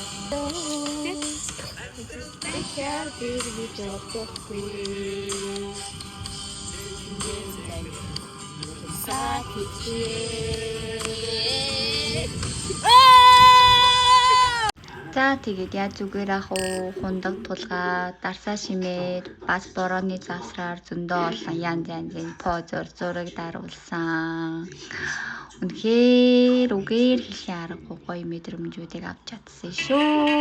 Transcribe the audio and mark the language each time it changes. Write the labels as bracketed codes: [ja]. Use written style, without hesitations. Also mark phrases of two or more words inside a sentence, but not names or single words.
[mn] Take care of the just of peace. Taking it and sakit. За тэгээд яаж зүгээр ах уу хундаг тулгаад дарсаа шимээд бас борооны завсраар зөндөө олон янз янзын позор зураг даруулсан. Үнэхээр үгээр хэлхийн аргагүй гоё мэдрэмжүүдийг авч чадсан шүү.